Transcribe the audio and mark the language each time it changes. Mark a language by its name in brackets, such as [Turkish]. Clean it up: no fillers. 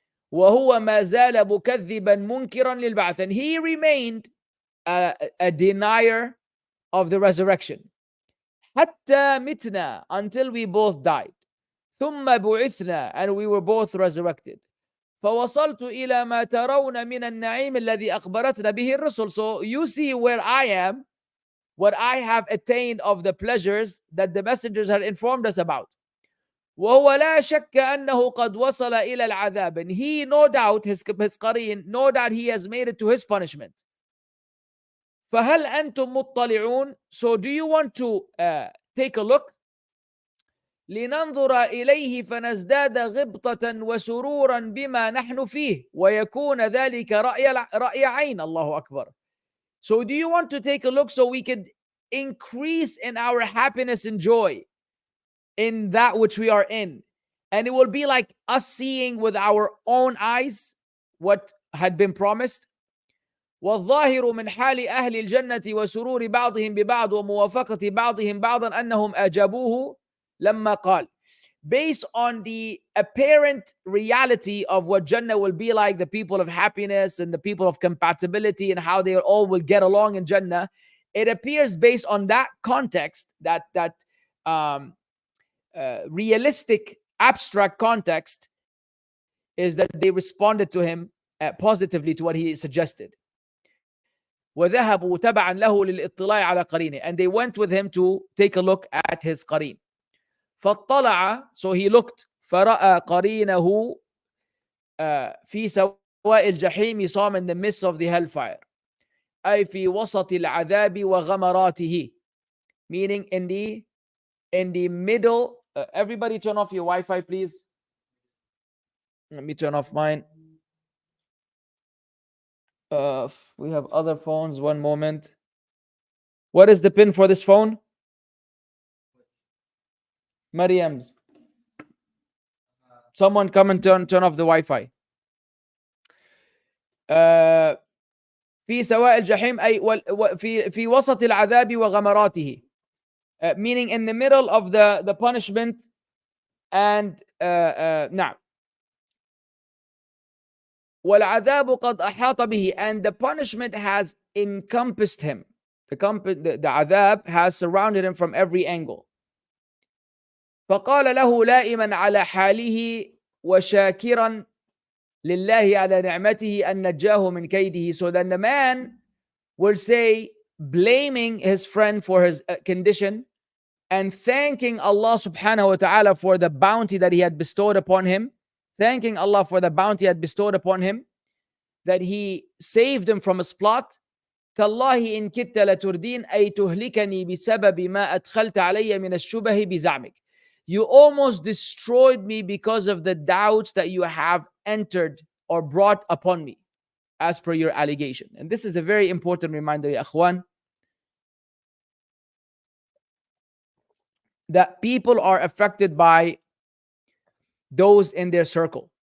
[Arabic] وهو ما زال مكذبا منكرا للبعث, [English] and he remained a denier of the resurrection. [Arabic] حتى متنا, [English] until we both died. [Arabic] ثم بعثنا, [English] and we were both resurrected. [Arabic] فوصلت إلى ما ترون من النعيم الذي أخبرتنا به الرسل. [English] So you see where I am, what I have attained of the pleasures that the messengers had informed us about. [Arabic] وهو لا شك أنه قد وصل إلى العذاب, [English] and he, no doubt, his قرين, no doubt he has made it to his punishment. [Arabic] فهل أنتم مطلعون, [English] so do you want to take a look? [Arabic] لننظر إليه فنزداد غبطة وسرورا بما نحن فيه ويكون ذلك رأي عين. الله أكبر. [English] So do you want to take a look so we could increase in our happiness and joy in that which we are in, and it will be like us seeing with our own eyes what had been promised. [Arabic] والظاهر من حال أهل الجنة وسرور بعضهم ببعض وموافقة بعضهم بعضا أنهم أجابوه لما قال. [English] Based on the apparent reality of what Jannah will be like, the people of happiness and the people of compatibility and how they all will get along in Jannah, it appears based on that context, that realistic, abstract context, is that they responded to him positively to what he suggested. [Arabic] وذهبوا تبعا له للاطلاع على قرينه, [English] and they went with him to take a look at his قرين. [Arabic] فاطلع, [English] so he looked, [Arabic] فرأى قرينه في سواء الجحيم, [English] he saw him in the midst of the hellfire. [Arabic] أي في وسط العذاب وغمراته, [English] meaning in the middle. Everybody turn off your Wi-Fi, please. Let me turn off mine. We have other phones. One moment. What is the pin for this phone? Mariam's. Someone come and turn off the Wi-Fi. [Arabic] في سواء الجحيم أي في وسط العذاب وغمراته, [English] meaning in the middle of the punishment, and [Arabic] نعم. [English] والعذاب قد أحاط به, and the punishment has encompassed him. The عذاب has surrounded him from every angle. [Arabic] فقال له لائما على حاله وشاكرا لله على نعمته أن نجاه من كيده. [English] So then the man will say, blaming his friend for his condition and thanking Allah subhanahu wa ta'ala for the bounty that he had bestowed upon him, thanking Allah for the bounty he had bestowed upon him, that he saved him from his plot. [Arabic] تالله إن كدت لتردين أي تهلكني بسبب ما أدخلت علي من الشبه بزعمك. [English] You almost destroyed me because of the doubts that you have entered or brought upon me, as per your allegation. And this is a very important reminder, ya akhwan, that people are affected by those in their circle.